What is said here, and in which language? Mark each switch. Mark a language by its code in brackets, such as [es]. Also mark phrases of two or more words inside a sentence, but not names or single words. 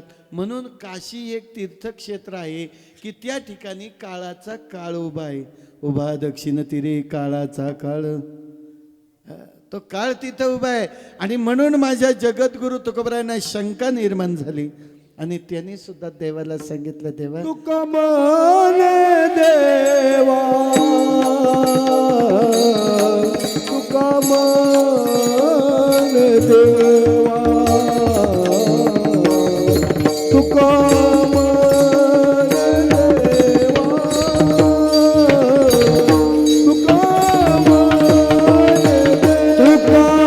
[mr] म्हणून काशी एक तीर्थक्षेत्र आहे की त्या ठिकाणी काळाचा काळ उभा आहे. उभा दक्षिण तीरे काळाचा काळ, तो काळ तिथं उभा आहे. आणि म्हणून माझ्या जगद्गुरु तुकोबरायांना शंका निर्माण झाली. आणि त्यांनी सुद्धा देवाला सांगितलं, देवा तुका माने देवा तुका माने देवा तुका माने देवा तुका माने देवा